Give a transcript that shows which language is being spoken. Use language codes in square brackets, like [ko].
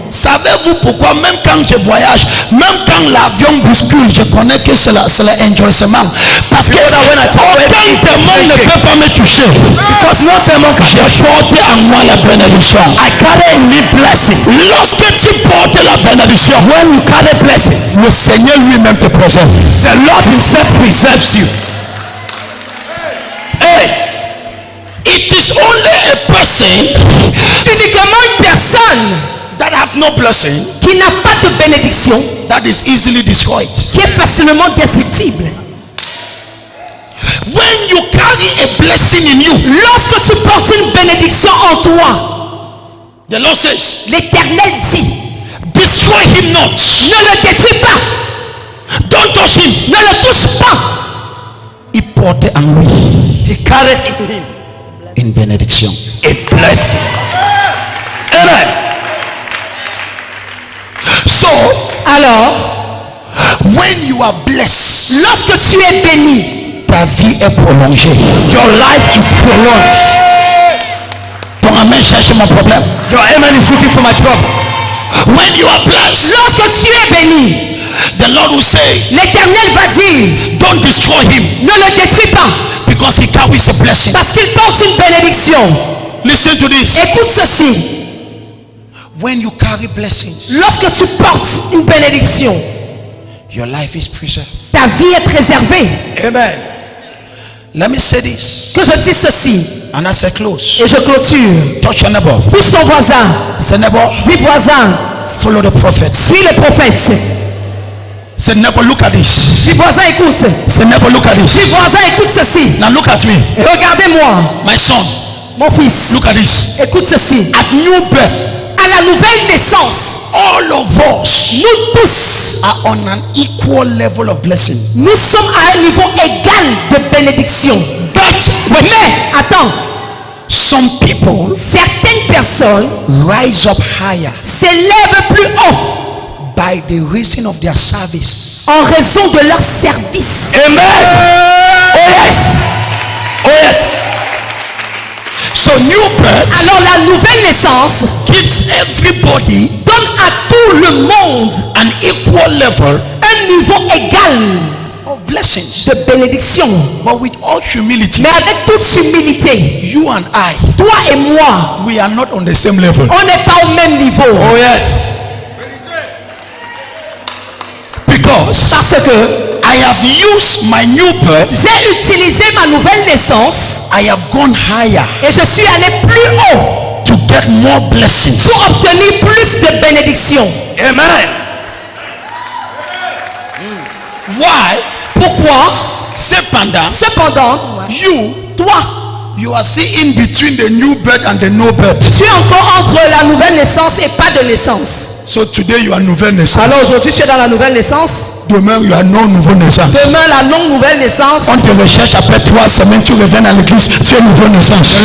[fr] savez-vous pourquoi même quand je voyage, même quand l'avion bouscule, je connais que c'est l'enjoyement. Parce que aucun démon ne peut pas me toucher. [en] because no demon can [fr] J'ai porté en moi la bénédiction. [en] I carry in me blessings. [fr] Lorsque tu portes la bénédiction, [en] When you carry blessings, [fr] le Seigneur lui-même te préserve. [en] the Lord himself preserves you. Hey, it is only a person [fr] Uniquement une personne [en] that has no blessing [fr] qui n'a pas de bénédiction, [en] that is easily destroyed. [fr] qui est facilement destructible. [en] When you carry a blessing in you, [fr] Lorsque tu portes une bénédiction en toi, [en] the Lord says, [fr] l'Éternel dit, [en] destroy him not. [fr] ne le détruis pas, [en] Don't touch him. [fr] ne le touche pas. Il portait en lui [en] He carries in him [fr] une bénédiction. [en] a blessing. Amen. So, [fr] Alors, [en] when you are blessed, [fr] lorsque tu es béni, ta vie est prolongée. [en] Your life is prolonged. [fr] Ton amen cherche mon problème. [en] Your amen is looking for my trouble. When you are blessed, [fr] lorsque tu es béni, [en] the Lord will say, [fr] l'Éternel va dire, [en] don't destroy him [fr] ne le détruis pas, [en] because he carries a blessing. [fr] parce qu'il porte une bénédiction. [en] Listen to this. [fr] Écoute ceci, [en] When you carry blessings, [fr] lorsque tu portes une bénédiction, [en] your life is preserved. [fr] ta vie est préservée. Amen. [en] Let me say this, [fr] Que je dise ceci, [en] and as I close, [fr] et je clôture. [en] touch your neighbor. [fr] Pousse ton voisin, [en] Say neighbor, [fr] dis voisin, [en] follow the prophet. [fr] suis le prophète. [en] Say neighbor, look at this. [fr] Dis voisin, écoute. [en] Say neighbor, look at [fr] Dis [en] this. [fr] voisin, écoute ceci. [en] Now look at me. [fr] Regardez-moi, [en] My son, [fr] mon fils. [en] look at this. [fr] Écoute ceci. [en] At new birth, [fr] À la nouvelle naissance, [en] all of us [fr] nous tous, [en] are on an equal level of blessing. [fr] nous sommes à un niveau égal de bénédiction. [en] But [fr] Mais, attends, [en] some people [fr] certaines personnes [en] rise up higher [fr] s'élèvent plus haut [en] by the reason of their service. [fr] en raison de leur service. [en] Amen. Oh yes. Oh yes. So new birth [fr] Alors la nouvelle naissance [en] gives everybody [fr] donne à tout le monde [en] an equal level [fr] un niveau égal [en] of blessings. [fr] de bénédiction. [en] But with all humility, [fr] Mais avec toute humilité, [en] you and I, [fr] toi et moi, [en] we are not on the same level. [fr] on n'est pas au même niveau. [en] Oh yes. Because [fr] Parce que [en] I have used my new birth, [fr] j'ai utilisé ma nouvelle naissance [en] I have gone higher [fr] et je suis allé plus haut [en] to get more blessings. [fr] pour obtenir plus de bénédictions. Amen. [en] Why? [fr] Pourquoi? Cependant, [en] you [fr] Toi, [en] are still in between the new birth and the no birth. [fr] tu es encore entre la nouvelle naissance et pas de naissance. [en] So today you are [fr] nouvelle naissance. Alors aujourd'hui, tu es dans la nouvelle naissance. Demain [en] you are [fr] non nouveau naissance. Demain, la non-nouvelle naissance. On te recherche après 3 semaines, tu reviens à l'église, tu es nouveau naissance.